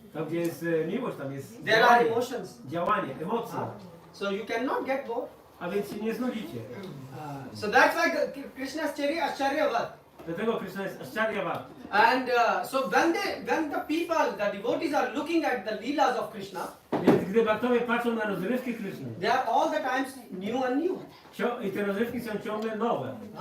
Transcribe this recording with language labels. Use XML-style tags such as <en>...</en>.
<pl>Tam, gdzie jest miłość, tam jest</pl> <en>There are emotions.</en> <pl>działanie, emocje.</pl> <en>So you cannot get bored.</en> <pl>A więc się nie znudzicie.</pl> <en>So that's why Krishna's Ascharya Vat.</en> <pl>Dlatego Krishna jest Ascharya.</pl> <en>And so when the people, the devotees are looking at the leelas of Krishna,</en> <pl>Więc gdy bhaktowie patrzą na rozrywki Krishny,</pl> <en>they are all the times new and new.</en> <pl>i te rozrywki są ciągle nowe.</pl>